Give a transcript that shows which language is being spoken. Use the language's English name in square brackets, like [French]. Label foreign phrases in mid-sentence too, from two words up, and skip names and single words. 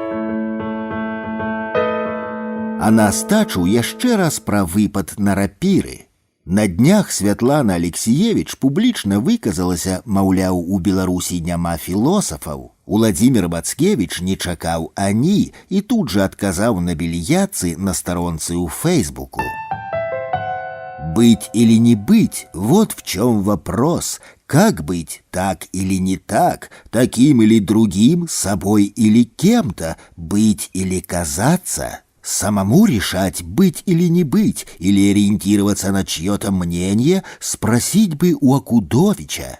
[Belarusian] А на астачу яшчэ раз пра выпад на рапіры. На днях Святлана Алексіевіч публічна выказалася, маўляў, у Беларусі няма філосафаў. Уладзімір Мацкевіч не чакаў ані і тут жа адказаў на більярдцы на старонцы ў Фейсбуку. [Russian] Быть или не быть – вот в чем вопрос. Как быть, так или не так, таким или другим, собой или кем-то, быть или казаться? Самому решать, быть или не быть, или ориентироваться на чье-то мнение, спросить бы у Акудовича.